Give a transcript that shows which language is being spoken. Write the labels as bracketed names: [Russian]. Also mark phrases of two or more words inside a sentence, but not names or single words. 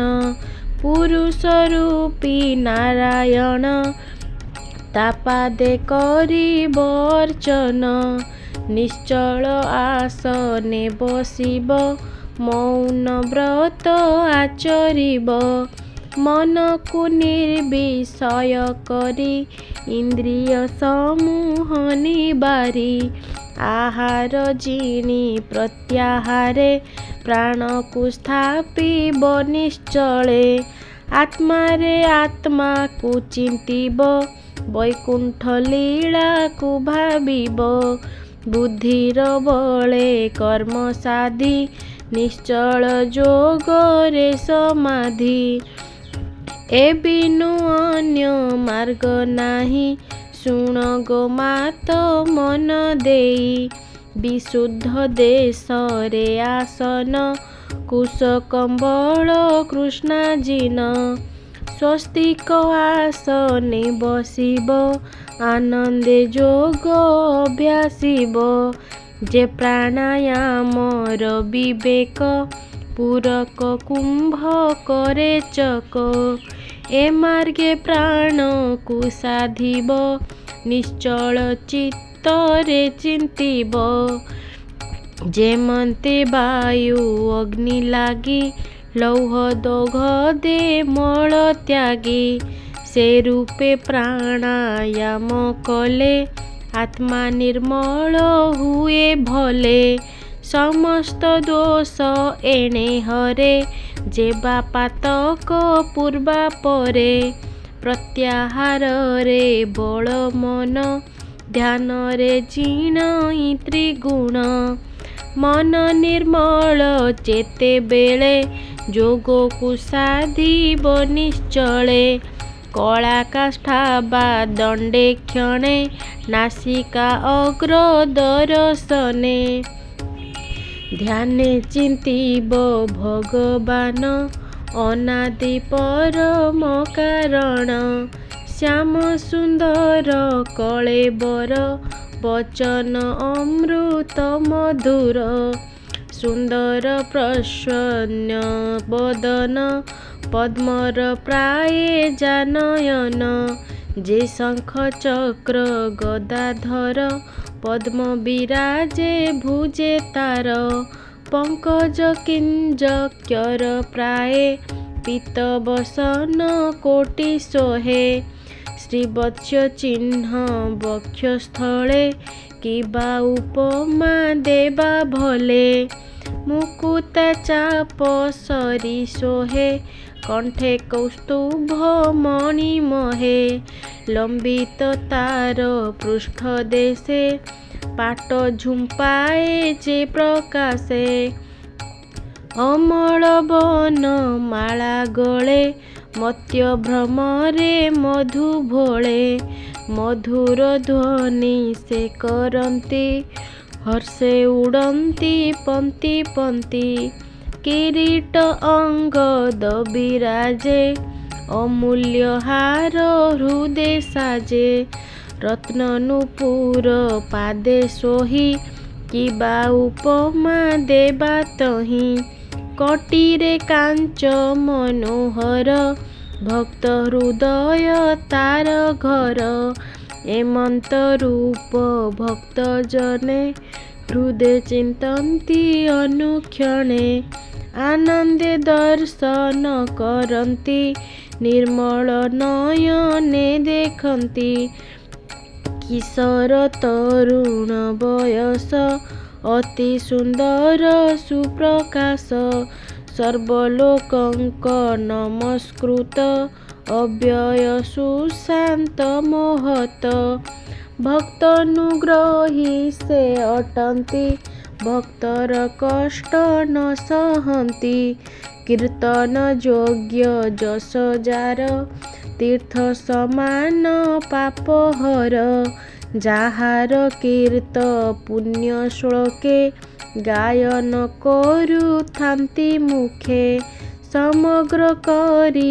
[Odia] ପୁରୁଷ ରୂପୀ ନାରାୟଣ ତାପାଦେ କରି ବର୍ଚନ। ନିଶ୍ଚଳ ଆସନେ ବସିବ ମୌନ ବ୍ରତ ଆଚରିବ। ମନ କୁ ନିର୍ବିଷୟ କରି ଇନ୍ଦ୍ରିୟ ସମୂହ ନିବାରି। ଆହାର ଜିଣି ପ୍ରତ୍ୟାହାରେ ପ୍ରାଣ କୁ ସ୍ଥାପିବ ନିଶ୍ଚଳେ। ଆତ୍ମାରେ ଆତ୍ମା କୁ ଚିନ୍ତିବ ବୈକୁଣ୍ଠ ଲୀଳା କୁ ଭାବିବ। ବୁଦ୍ଧିର ବଳେ କର୍ମ ସାଧି ନିଶ୍ଚଳ ଯୋଗରେ ସମାଧି। ଏ ବିନୁ ଅନ୍ୟ ମାର୍ଗ ନାହି ଶୁଣ ଗୋ ମାତ ମନ ଦେଇ। ବିଶୁଦ୍ଧ ଦେଶ ରେ ଆସନ କୁଶ କମ୍ବଳ କୃଷ୍ଣାଜିନ। ସ୍ୱସ୍ତିକ ଆସନେ ବସିବ ଆନନ୍ଦେ ଯୋଗ ଅଭ୍ୟାସିବ। ଯେ ପ୍ରାଣାୟାମର ବିବେକ ପୂରକ କୁମ୍ଭ କରେ ଚକ। ଏ ମାର୍ଗେ ପ୍ରାଣ କୁ ସାଧିବ ନିଶ୍ଚଳ ଚିତ୍ତରେ ଚିନ୍ତିବ। ଯେମନ୍ତେ ବାୟୁ ଅଗ୍ନି ଲାଗି ଲୌହ ଦୋଘ ଦେ ମଳ ତ୍ୟାଗି। ସେ ରୂପେ ପ୍ରାଣାୟାମ କଲେ ଆତ୍ମା ନିର୍ମଳ ହୁଏ ଭଲେ। ସମସ୍ତ ଦୋଷ ଏଣେ ହରେ ଯେବା ପାତକ ପୂର୍ବା ପରେ। ପ୍ରତ୍ୟାହାର ରେ ବଳ ମନ ଧ୍ୟାନ ରେ ଜୀଣ ତ୍ରିଗୁଣ। ମନ ନିର୍ମଳ ଚେତେ ବେଳେ ଯୋଗ କୁ ସାଧିବ ନିଶ୍ଚଳେ। କଳା କାଷ୍ଠା ବା ଦଣ୍ଡେ କ୍ଷଣେ ନାସିକା ଅଗ୍ର ଦର୍ଶନେ। ଧ୍ୟାନେ ଚିନ୍ତିବ ଭଗବାନ ଅନାଦି ପରମ କାରଣ। ଶ୍ୟାମ ସୁନ୍ଦର କଳେବର ବଚନ ଅମୃତ ମଧୁର। ସୁନ୍ଦର ପ୍ରସନ୍ନ ବଦନ ପଦ୍ମର ପ୍ରାୟେ ଯାନୟନ। ଯେ ଶଙ୍ଖ ଚକ୍ର ଗଦାଧର ପଦ୍ମ ବିରାଜେ ଭୁଜେ ତାର। ପଙ୍କଜ କିଞ୍ଜକ୍ୟର ପ୍ରାୟେ ପୀତବସନ କୋଟି ସୋହେ। ଶ୍ରୀବତ୍ସ ଚିହ୍ନ ବକ୍ଷସ୍ଥଳେ କିବା ଉପମା ଦେବା ଭଲେ। ମୁକୁତା ଚାପ ସରି ସୋହେ କଣ୍ଠେ କୌସ୍ତୁଭ ମଣି ମହେ। ଲମ୍ବିତ ତାର ପୃଷ୍ଠ ଦେଶେ ପାଟ ଝୁମ୍ପାଏ ଯେ ପ୍ରକାଶେ। ଅମଳ ବନ ମାଳା ଗଳେ ମତ୍ୟ ଭ୍ରମରେ ମଧୁ ଭୋଳେ। ମଧୁର ଧ୍ୱନି ସେ କରନ୍ତି ହର୍ଷେ ଉଡ଼ନ୍ତି ପଙ୍କ୍ତି ପଙ୍କ୍ତି। କିରୀଟ ଅଙ୍ଗଦ ବିରାଜେ ଅମୂଲ୍ୟ ହାର ହୃଦୟ ସାଜେ। ରତ୍ନ ନୁପୁର ପାଦେ ସୋହି କିବା ଉପମା ଦେବା ତହି। କଟୀରେ କାଞ୍ଚ ମନୋହର ଭକ୍ତ ହୃଦୟ ତାର ଘର। ଏମନ୍ତ ରୂପ ଭକ୍ତ ଜନେ ହୃଦେ ଚିନ୍ତନ୍ତି ଅନୁକ୍ଷଣେ ଆନନ୍ଦେ ଦର୍ଶନ କରନ୍ତି ନିର୍ମଳ ନୟନେ ଦେଖନ୍ତି କିଶୋର ତରୁଣ ବୟସ ଅତି ସୁନ୍ଦର ସୁପ୍ରକାଶ ସର୍ବଲୋକଙ୍କ ନମସ୍କୃତ ଅବ୍ୟୟ ସୁଶାନ୍ତ ମୋହତ ଭକ୍ତାନୁଗ୍ରହୀ ସେ ଅଟନ୍ତି ଭକ୍ତର କଷ୍ଟ ନ ସହନ୍ତି କୀର୍ତ୍ତନ ଯୋଗ୍ୟ ଯଶ ଯାର ତୀର୍ଥ ସମାନ ପାପହର ଯାହାର କୀର୍ତ୍ତ ପୁଣ୍ୟ ଶ୍ଳୋକେ ଗାୟନ କରୁଥାନ୍ତି ମୁଖେ ସମଗ୍ର କରି